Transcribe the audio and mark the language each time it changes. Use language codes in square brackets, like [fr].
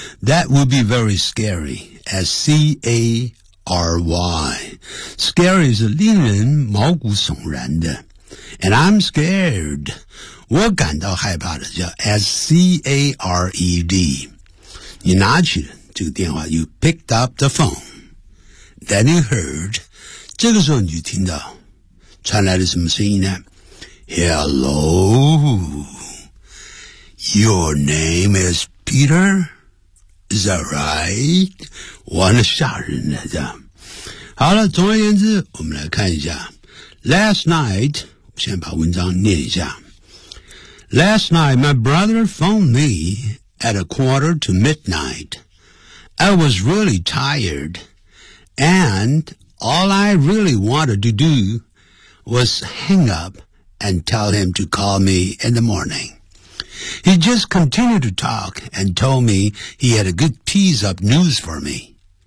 [en] That would be very scary. S-C-A-R-Y. [zh] Scary 是令人毛骨悚然的。 [en] And I'm scared. [zh] 我感到害怕的叫 S-C-A-R-E-D. 你拿起了这个电话， [en] You picked up the phone. Then you heard. [zh] 这个时候你就听到传来了什么声音呢？ [en] Hello, your name is Peter, is that right? [zh] 完了，吓人了，这样。好了，总而言之，我们来看一下。 [en] Last night, [zh] 我先把文章念一下。 [en] Last night, my brother phoned me at 12:45. I was really tired, and all I really wanted to do was hang up. And tell him to call me in the morning. He just continued to talk and told me he had a good piece of news for me.